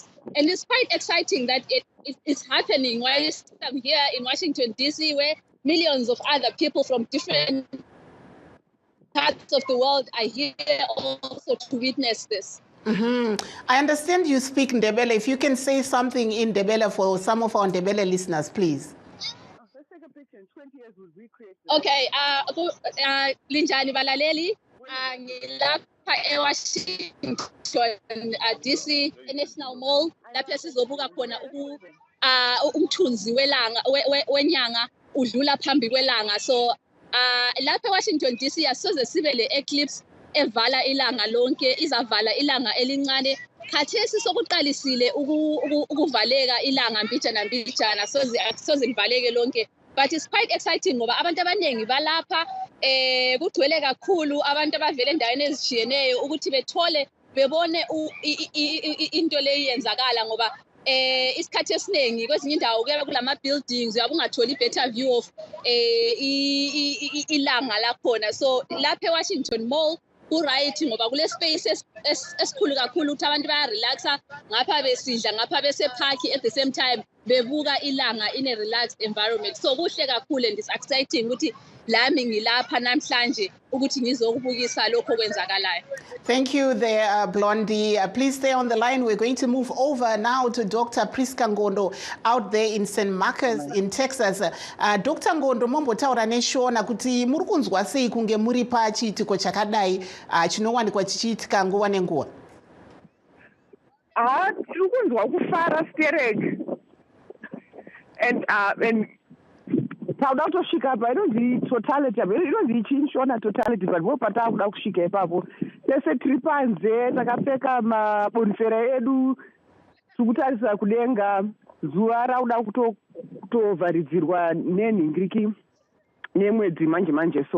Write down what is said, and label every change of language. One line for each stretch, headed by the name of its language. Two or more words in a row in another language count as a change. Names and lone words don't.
English: And it's quite exciting that it's happening while I'm here in Washington, D.C., where millions of other people from different parts of the world are here also to witness this. Mm-hmm. I understand you speak Ndebele. If you can say something in Ndebele for some of our Ndebele listeners, please. Let's take a picture. 20 years we'll recreate.
North Ndebele: Okay. Linjani balaleli. Ngilapha eWashington DC National Mall. Lapha sizobuka khona umthunzi welanga wenyanga udlula phambi kwelanga. So lapha eWashington DC asoze sibe le eclipse evala ilanga lonke, izavala ilanga elincane. Khathesi sokuqalisile ukuvaleka ilanga mbijana soze livaleke lonke.
English: But it's quite exciting
North Ndebele: ngoba abantu abaningi balapha kugcwele kakhulu abantu abavela endaweni ezishiyeneyo ukuthi bebone into leyi yenzakala ngoba isikhathi esiningi kwezinye indawo kuyabe kulama buildings uyabe ungatholi
English: better view of
North Ndebele: ilanga lakhona. So lapha eWashington Mall ku-right ngoba kule space esikhulu kakhulu ukuthi abantu baya-relaxa ngapha besidla ngapha bese-park
English: at the same time
North Ndebele: bebuka ilanga
English: in a relaxed environment.
North Ndebele: So kuhle kakhulu
English: and it's exciting
North Ndebele: ukuthi lami ngilapha namhlanje ukuthi ngizokubukisa lokho kwenzakalayo.
English: Thank you there, Blondie. Please stay on the line. We're going to move over now to Dr. Priska Ngondo out there in St. Marcos in Texas. Dr.
Shona: Ngondo, mombotaura neshona kuti muri kunzwa sei kunge muri pachiitiko chakadai chinowanikwa chichiitika nguva nenguva? Tiri kunzwa kufara sterek. And pauda kutosvika apa inonzi totality inonzi ichinshona totality but vopata kuda kusvika ipapo tese tiri panze takapfeka mabonifera edu tiri kutarisa kudenga zuva rauda kutovharidzirwa nenhingiriki nemwedzi manje so.